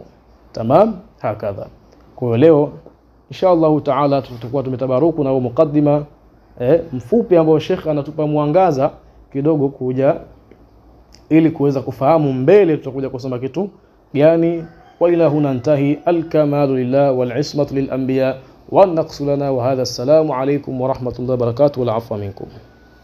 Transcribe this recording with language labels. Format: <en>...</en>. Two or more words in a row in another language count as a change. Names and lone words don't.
<ar>تمام، هكذا.</ar> <sw>Kwa leo</sw> <ar>إن شاء الله تعالى</ar> <sw>tutakuwa tumetabaruku na mukaddima mfupi ambao Sheikh anatupa mwangaza kidogo kuja ili kuweza kufahamu mbele tutakuja kusoma kitu gani.</sw> <ar>وإلى هنا انتهى. الكمال لله والعصمة للأنبياء والنقص لنا. وهذا، السلام عليكم ورحمة الله وبركاته، والعفو منكم.</ar>